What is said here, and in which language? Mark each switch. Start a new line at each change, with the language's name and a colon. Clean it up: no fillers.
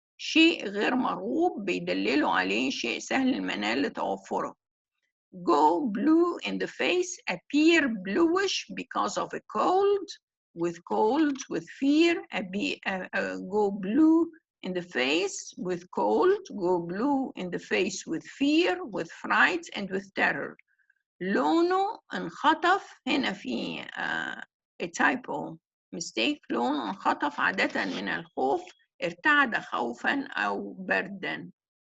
Arabic: شيء غير مرغوب بيدللوا عليه شيء سهل المنال لتوفره.
English: Go blue in the face, appear bluish because of a cold, with fear, go blue in the face with cold, go blue in the face with fear, with fright, and with terror.
Arabic: لونه انخطف هنا في
English: a typo mistake.
Arabic: لونه انخطف عادة من الخوف، ارتعد خوفا أو بردا.